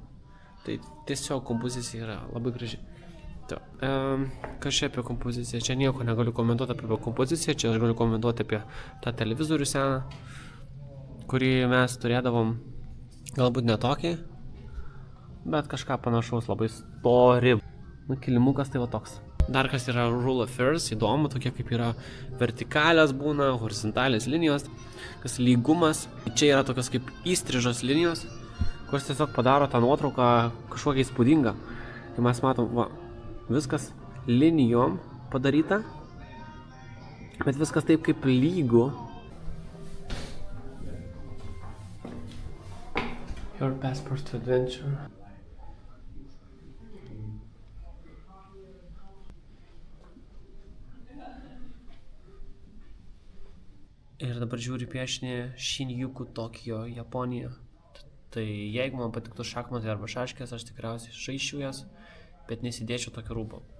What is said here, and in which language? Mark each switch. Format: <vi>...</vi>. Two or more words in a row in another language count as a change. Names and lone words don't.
<lt>Tai tiesiog kompozicija yra labai graži. Kas čia apie kompoziciją? Čia nieko negaliu komentuoti apie kompoziciją, čia aš galiu komentuoti apie tą televizorių seną, kurį mes turėdavom, galbūt ne tokį, bet kažką panašaus, labai stori. Nu, kilimukas tai va toks. Dar kas yra</lt> <en>rule of thirds,</en> <lt>įdomu, tokie kaip yra vertikalios būna, horizontalios linijos, kas lygumas. Čia yra tokios kaip įstrižos linijos, kuris tiesiog padaro tą nuotrauką kažkokią įspūdingą. Tai mes matom, va, viskas linijom padaryta, bet viskas taip kaip lygu.</lt> <en>Your passport to adventure.</en> <lt>Ir dabar žiūri piešinį Shinjuku, Tokijo, Japonija. Tai jeigu man patiktų šachmatai arba šaškės, aš tikriausiai žaisčiau jas, bet nesidėčiau tokį rūbą.</lt>